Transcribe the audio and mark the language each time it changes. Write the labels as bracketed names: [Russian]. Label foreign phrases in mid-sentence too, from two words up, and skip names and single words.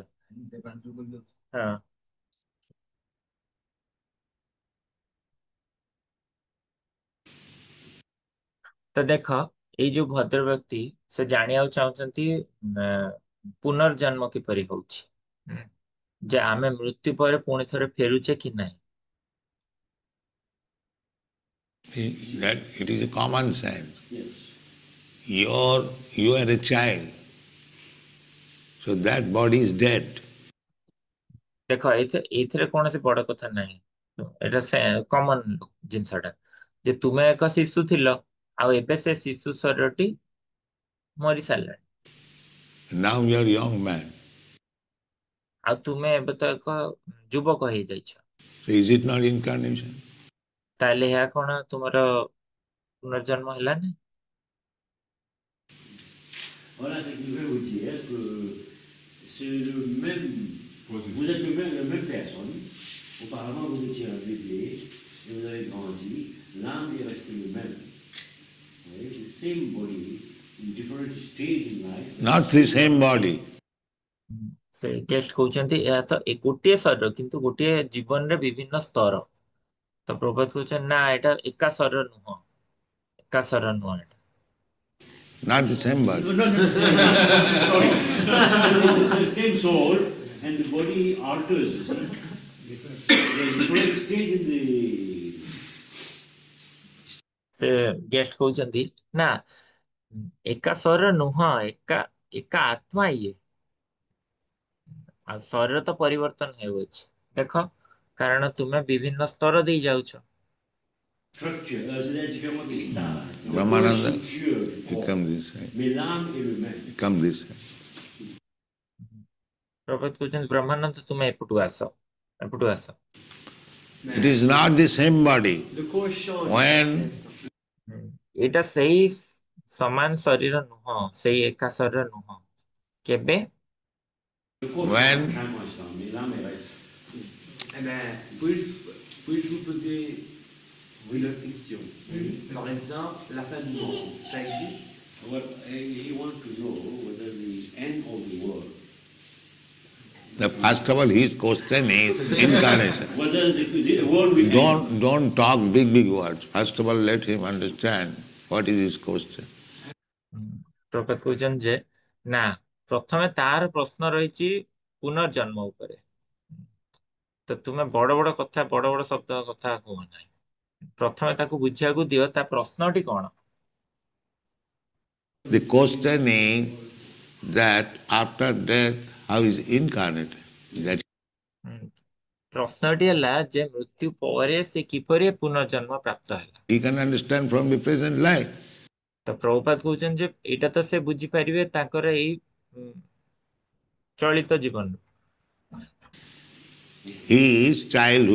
[Odia] ହଁ ତ ଦେଖ ଏଇ ଯୋଉ ଭଦ୍ର ବ୍ୟକ୍ତି ସେ ଜାଣିବାକୁ ଚାହୁଁଛନ୍ତି ପୁନର୍ଜନ୍ମ କିପରି ହଉଛି, ଯେ ଆମେ ମୃତ୍ୟୁ ପରେ ପୁଣି ଥରେ ଫେରୁଛେ କି ନାହିଁ। [English] that it is a common sense. Yes. You are a child, so that body is dead. [Odia] ଦେଖ ଏଇଥିରେ କୌଣସି ବଡ କଥା ନାହିଁ, ଏଇଟା କମନ ଜିନିଷଟା, ଯେ ତୁମେ ଏକ ଶିଶୁ ଥିଲ ଆଉ ଏବେ ସେ ଶିଶୁ ଶରୀରଟି ମରି ସାରିଲାଣି। [English] Now you are a young man. [Odia] ଆଉ ତୁମେ ଏବେ ତ ଏକ ଯୁବକ ହେଇଯାଇଛ। [English] So is it not incarnation? [Odia] ତାହେଲେ ଏହା କଣ ତୁମର ପୁନର୍ଜନ୍ମ ହେଲାନି? [French] Voilà ce que je veux vous dire, que c'est le même, vous êtes la même personne. Auparavant, vous étiez un bébé et vous avez grandi. L'âme est restée le même. Vous voyez, [English] the same body in different stage in life. Not the same body. [Odia] ସେ ଗେଷ୍ଟ କହୁଛନ୍ତି ଏହା ତ ଗୋଟିଏ ଶରୀର କିନ୍ତୁ ଗୋଟିଏ ଜୀବନରେ ବିଭିନ୍ନ ସ୍ତର। ତ ପ୍ରଭାତ କହୁଛନ୍ତି ନା ଏଇଟା ଏକା ଶରୀର ନୁହଁ, ଏକା ଶରୀର ନୁହଁ ଏଟା। [English] Not the same body. No, not the same. Sorry. It's the same soul and the body alters, you see. There's different stage in the... [Odia] ସେ ଗେଷ୍ଟ କହୁଛନ୍ତି ନା ଏକା ଶରୀର ନୁହଁ, ଏକା ଏକା ଆତ୍ମା ଇଏ। ଆଉ ଶରୀର ତ ପରିବର୍ତ୍ତନ ହେଉଅଛି ଦେଖ, କାରଣ ତୁମେ ବିଭିନ୍ନ ସ୍ତର ଦେଇ ଯାଉଛ। [French] structure, c'est-à-dire différents stades. Brahmananda Structure du corps. [English] become this side. [French] Mais l'âme est le même. [English] Become this side. [Odia] ପ୍ରଭାତ କହୁଛନ୍ତି ବ୍ରହ୍ମାନନ୍ଦ ତୁମେ ଏପଟୁ ଆସ, ଏପଟୁ ଆସ। [English] It is not the same body. The cause change. When [Odia] ଏଇଟା ସେଇ ସମାନ ଶରୀର ନୁହଁ, ସେଇ ଏକା ଶରୀର ନୁହଁ। କେବେ? [French] Le corps [English] When- [French] change un instant, mais l'âme elle reste. Eh ben, puis-je vous poser une question? Par exemple, la fin du monde, ça existe? [English] What he wants to know whether the end of the world, first of all his question is incarnation. whether the world will end. Don't talk big words. First of all let him understand what is his question. [Odia] ପ୍ରଭାତ କହୁଛନ୍ତି ଯେ ନା ପ୍ରଥମେ ତାର ପ୍ରଶ୍ନ ରହିଛି ପୁନର୍ଜନ୍ମ ଉପରେ। ତ ତୁମେ ବଡ ବଡ କଥା, ବଡ ବଡ ଶବ୍ଦ କଥା କୁହ ନାହିଁ। ପ୍ରଥମେ ତାକୁ ବୁଝିବାକୁ ଦିଅ ତା ପ୍ରଶ୍ନଟି କଣ। [English] The question is that after death how is incarnate? That [Odia] ପ୍ରଶ୍ନଟି ହେଲା ଯେ ମୃତ୍ୟୁ ପରେ ସେ କିପରି ପୁନର୍ଜନ୍ମ ପ୍ରାପ୍ତ ହେଲା। [English] he can understand from the present life. [Odia] ତ ପ୍ରଭୁପାଦ କହୁଛନ୍ତି ଯେ ଏଇଟା ତ ସେ ବୁଝିପାରିବେ ତାଙ୍କର ଏଇ ଚଳିତ ଜୀବନରୁ। [English] His childhood